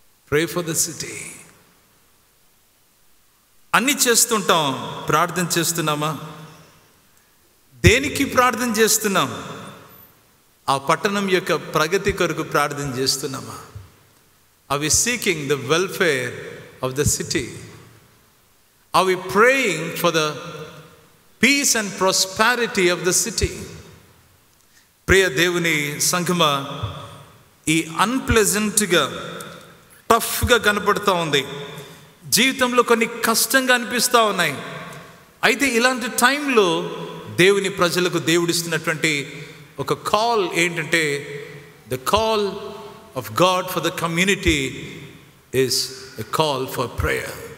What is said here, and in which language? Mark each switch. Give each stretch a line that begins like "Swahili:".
English: Pray for the city.
Telugu: అన్నీ చేస్తుంటాం, ప్రార్థన చేస్తున్నామా? దేనికి ప్రార్థన చేస్తున్నాం? ఆ పట్టణం యొక్క ప్రగతి కొరకు ప్రార్థన చేస్తున్నామా?
English: Are we seeking the welfare of the city? Are we praying for the peace and prosperity of the city?
Telugu: ప్రియ దేవుని సంఘమా, ఈ అన్ప్లెజెంట్గా టఫ్గా కనపడుతూ ఉంది, జీవితంలో కొన్ని కష్టంగా అనిపిస్తూ ఉన్నాయి. అయితే ఇలాంటి టైంలో దేవుని ప్రజలకు దేవుడిస్తున్నటువంటి ఒక కాల్ ఏంటంటే,
English: The call of God for the community is a call for prayer.